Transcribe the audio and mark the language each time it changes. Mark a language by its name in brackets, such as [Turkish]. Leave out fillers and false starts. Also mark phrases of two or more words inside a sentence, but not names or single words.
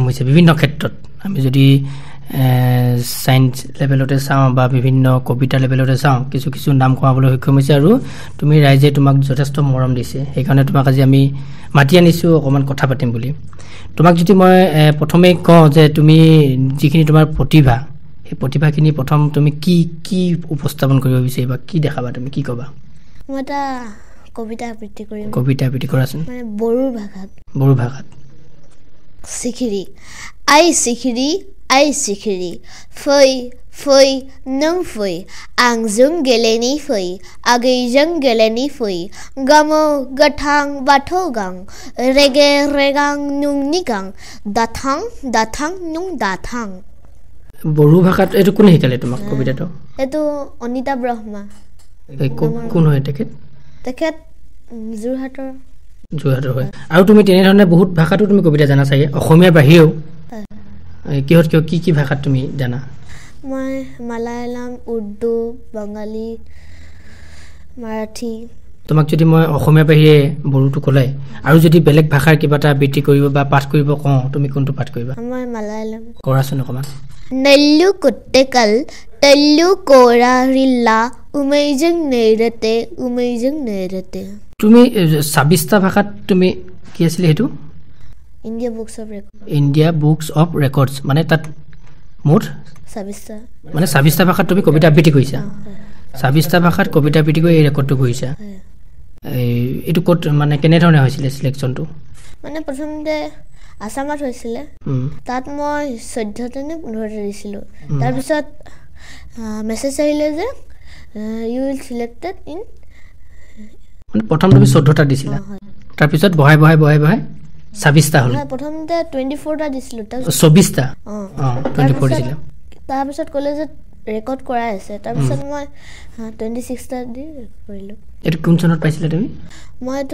[Assamese] হৈছে বিভিন্ন ক্ষেত্ৰত আমি যদি ছায়েন্স লেভেলতে চাওঁ বা বিভিন্ন কবিতা লেভেলতে চাওঁ কিছু নাম কমাবলৈ সক্ষম হৈছে আৰু তুমি ৰাইজে তোমাক যথেষ্ট মৰম দিছে সেইকাৰণে তোমাক আজি আমি মাতি আনিছোঁ অকণমান কথা পাতিম বুলি তোমাক যদি মই প্ৰথমেই কওঁ যে তুমি যিখিনি তোমাৰ প্ৰতিভা সেই প্ৰতিভাখিনি প্ৰথম তুমি কি উপস্থাপন কৰিব বিচাৰিবা কি দেখাবা তুমি কি ক'বা মই এটা কবিতা আবৃত্তি কৰিম কবিতা আবৃত্তি কৰাচোন মানে বড়ো ভাষাত [Bodo] सिखिरि आइ सिखिरि फै नों फै आंजों गेलेनि फै आगैजों गेलेनि फै गामो गोथां बाथौ गां रेगे रेगां नुंनि गां दाथां नुं दाथां [Assamese] বড়ো ভাষাত এইটো কোনে শিকালে তোমাক কবিতাটো এইটো অনিতা ব্ৰহ্মা কোন হয় তেখেত যোৰহাটৰ হয় আৰু তুমি তেনেধৰণে বহুত ভাষাতো তুমি কবিতা জানা চাগে অসমীয়াৰ বাহিৰেও কি ভাষাত তুমি জানা মই মালায়ালাম উৰ্দু বঙালী মাৰাঠী তোমাক যদি মই অসমীয়াৰ বাহিৰে বড়োটো ক'লাই আৰু যদি বেলেগ ভাষাৰ কিবা এটা আবৃত্তি কৰিব বা পাঠ কৰিব কওঁ তুমি কোনটো পাঠ কৰিবা মই মালায়ালাম কৰাচোন অকণমান [Malayalam] നെല്ലു കുട്ടിക്കൽ തെല്ലു കോരാറില്ല ഉമൈജং നേരത്തെ [Assamese] তুমি 26টা ভাষাত তুমি কি আছিলে সেইটো ইণ্ডিয়া বুকছ অফ ৰেকৰ্ডছ মানে তাত মুঠ 26টা মানে 26টা ভাষাত তুমি কবিতা আবৃত্তি কৰিছা 26টা ভাষাত কবিতা আবৃত্তি কৰি এই ৰেকৰ্ডটো কৰিছা এইটো ক'ত মানে কেনেধৰণে হৈছিলে চিলেকশ্যনটো মানে প্ৰথমতে আসামত হৈছিলে তাত মই 14টা নে 15টা দিছিলোঁ তাৰপিছত মেছেজ আহিলে যে [English] you will selected in [Assamese] মানে প্ৰথম তুমি 14টা দিছিলা তাৰপিছত বহাই 26টা হ'ল প্ৰথমতে 24টা দিছিলোঁ 24টা 24 দিছিলা তাৰপিছত ক'লে যে ৰেকৰ্ড কৰাই আছে তাৰপিছত মই 26টা দি কৰিলোঁ এইটো কোন চনত পাইছিলা তুমি